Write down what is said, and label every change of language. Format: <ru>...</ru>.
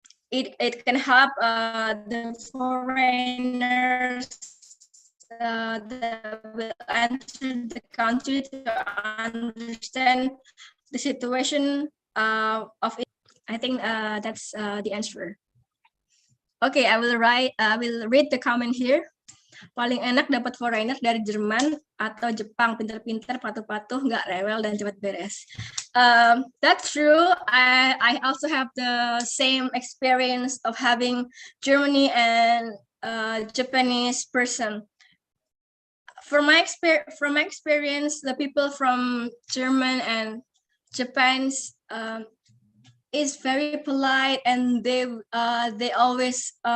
<en>It can help the foreigners that will enter the country to understand the situation of it. I think that's the answer. Okay, I will read the comment here.</en> <id>Paling enak dapat foreigner dari Jerman atau Jepang, pinter-pinter, patuh-patuh, nggak rewel dan cepat beres.</id> <en>That's true. I also have the same experience of having Germany and Japanese person. From my experience, the people from German and Japan is very polite, and they always</en>